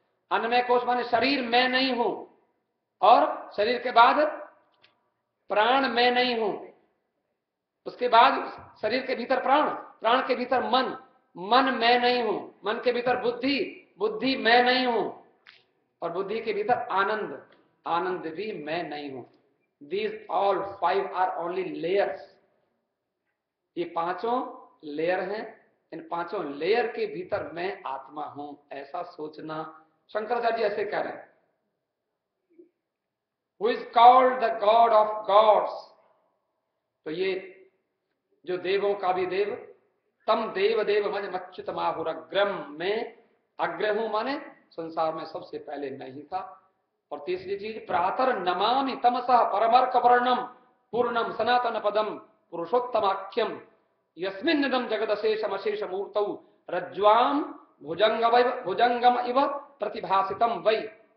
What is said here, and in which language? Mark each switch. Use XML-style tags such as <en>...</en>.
<hi>अन्नमय कोश माने शरीर मैं नहीं हूं, और शरीर के बाद प्राण मैं नहीं हूं, उसके बाद शरीर के भीतर प्राण, प्राण के भीतर मन, मन मैं नहीं हूं, मन के भीतर बुद्धि, बुद्धि मैं नहीं हूं, और बुद्धि के भीतर आनंद, आनंद भी मैं नहीं हूं।</hi> <en>These all 5 are only layers.</en> <hi>ये पांचों लेयर हैं। इन पांचों लेयर के भीतर मैं आत्मा हूं, ऐसा सोचना। शंकराचार्य जी ऐसे कह रहे हैं,</hi> <en>Who is called the God of gods।</en> <hi>तो ये जो देवों का भी देव,</hi> <sa>तम देव देव मज मच्युतमाहुरग्रम,</sa> <hi>में अग्र हूं माने संसार में सबसे पहले मैं ही था। और तीसरी चीज,</hi> <sa>प्रातः नमामि तमसः परमर्क वर्णम पूर्णम सनातन पदम पुरुषोत्तमाख्यम यस्मिन्निदं जगदशेषम अशेष मूर्तौ रज्ज्वाम भुजंगम इव प्रतिभासितम वै।</sa>